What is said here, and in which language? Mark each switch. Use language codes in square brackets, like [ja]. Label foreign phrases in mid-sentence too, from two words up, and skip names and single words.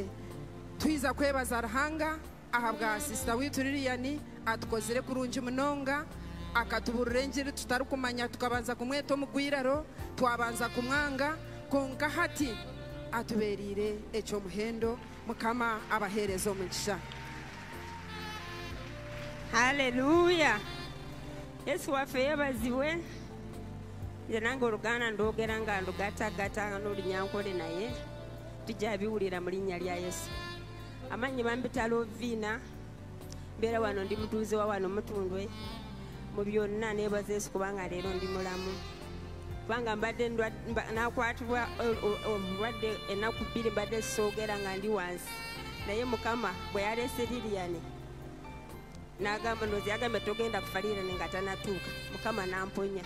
[nyn] Twiza kwebaza Ruhanga ahabwa sister witu Lilian atukozere kurunji munonga akatuburira engeri tutarukumanya tukabanza kumweta omugwiraro twabanza kumwanga konka hati atuberire ekyo muhendo Mukama abaherezo omugisha. Hallelujah. [lg] Yesu waffe yebazibwe. Nze nange oluganda ndogera nga ndugatagata n'Olunyankole naye tujja biwulira mu linnya lya Yesu. Amanyi bambita Lovina mbeera wano ndi mutuuze wa wano Mutundwe mu byonna neebaza Yesu kubanga leero ndi mulamu kubanga mbadde nakwatibwa obulwadde ennaku bbiri mbadde soogera nga ndi wansi naye Mukama bwe yaleese Lilian n'agamba ndozi yagambe togenda kufa Lilian nga tanatuuka Mukama n'amponya.